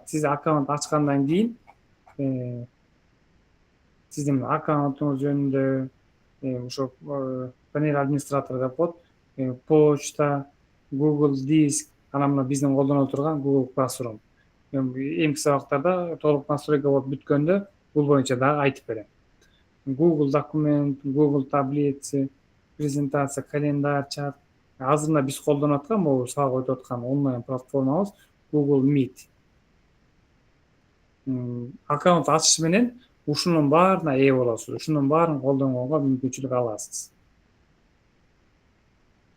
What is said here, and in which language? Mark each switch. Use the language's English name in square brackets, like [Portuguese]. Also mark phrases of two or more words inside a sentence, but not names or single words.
[Kyrgyz] Сиз аккаунт ачкандан кийин сиздин аккаунтуңуз жөнүндө ошо [Russian] панель администратор [Kyrgyz] деп коет, почта, Google Диск, анан мына биздин колдоно турган Google Classroom. Эмки сабактарда толук настройка болуп бүткөндө бул боюнча дагы айтып берем. [Russian] Google документ, Google таблицы, презентация, календарь, чат. [Kyrgyz] Азыр мына биз колдонуп аткан, могу сабак өтүп аткан онлайн платформабыз Google Meet. Аккаунт ачыш менен ушунун баарына ээ болосуз. Ушунун баарын колдонгонго мүмкүнчүлүк аласыз.